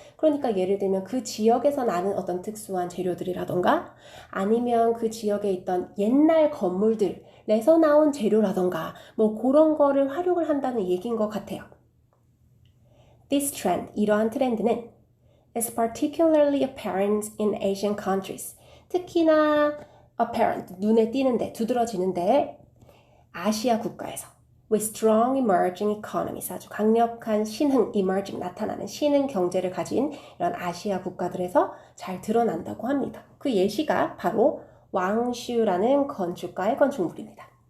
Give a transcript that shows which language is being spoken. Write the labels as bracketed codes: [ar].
[ko] 그러니까 예를 들면 그 지역에서 나는 어떤 특수한 재료들이라던가 아니면 그 지역에 있던 옛날 건물들에서 나온 재료라던가 뭐 그런 거를 활용을 한다는 얘기인 것 같아요. [en] This trend, [ko] 이러한 트렌드는 [en] is particularly apparent in Asian countries. [ko] 특히나 apparent, 눈에 띄는데, 두드러지는데 아시아 국가에서 [en] with strong emerging economies, [ko] 아주 강력한 신흥, emerging, 나타나는 신흥 경제를 가진 이런 아시아 국가들에서 잘 드러난다고 합니다. 그 예시가 바로 왕슈라는 건축가의 건축물입니다.